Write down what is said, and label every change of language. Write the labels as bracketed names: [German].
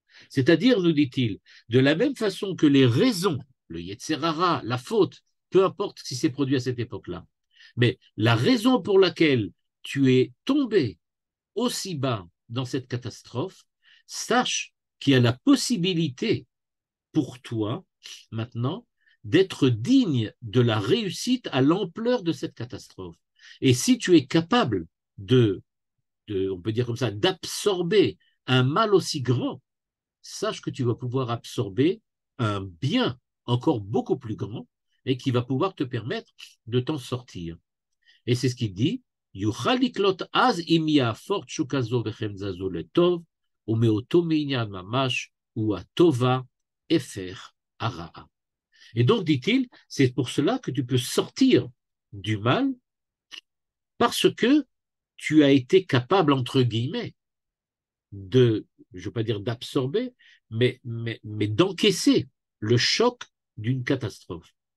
[French] C'est-à-dire, nous dit-il, de la même façon que les raisons, le yetzer hara, la faute, peu importe ce qui s'est produit à cette époque-là, mais la raison pour laquelle tu es tombé aussi bas dans cette catastrophe, sache qu'il y a la possibilité pour toi, maintenant, d'être digne de la réussite à l'ampleur de cette catastrophe. Et si tu es capable on peut dire comme ça, d'absorber un mal aussi grand, sache que tu vas pouvoir absorber un bien encore beaucoup plus grand et qui va pouvoir te permettre de t'en sortir. Et c'est ce qu'il dit, [Hebrew] יוכל לקלוט אז אם יהפוך תשוקה זו וחמזה זו לטוב, ומאותו מעניין ממש הוא הטובה הפך הרעה. [French] Et donc, dit-il, c'est pour cela que tu peux sortir du mal parce que tu as été capable, entre guillemets, je ne veux pas dire d'absorber, mais d'encaisser le choc d'une catastrophe.